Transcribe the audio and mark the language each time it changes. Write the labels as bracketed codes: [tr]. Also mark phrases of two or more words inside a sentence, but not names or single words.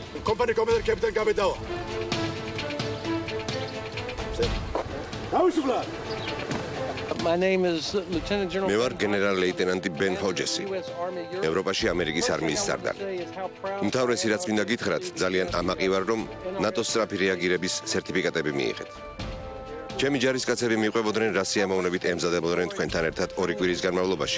[en] Company commander Captain Gabedawa. Sir. My name is Lieutenant General. [ka] მე ვარ გენერალ-ლეიტენანტი ბენ ჰოჯესი. ევროპაში ამერიკის არმიის სარდალი. უმთავრესი რაც მინდა გითხრათ, ძალიან ამაყი ვარ, რომ ნატოს სწრაფი რეაგირების სერტიფიკატები მიიღეთ. ჩემი ჯარისკაცები მიყვებოდნენ რა სიამოვნებით ემზადებოდნენ თქვენთან ერთად 2 კვირის განმავლობაში.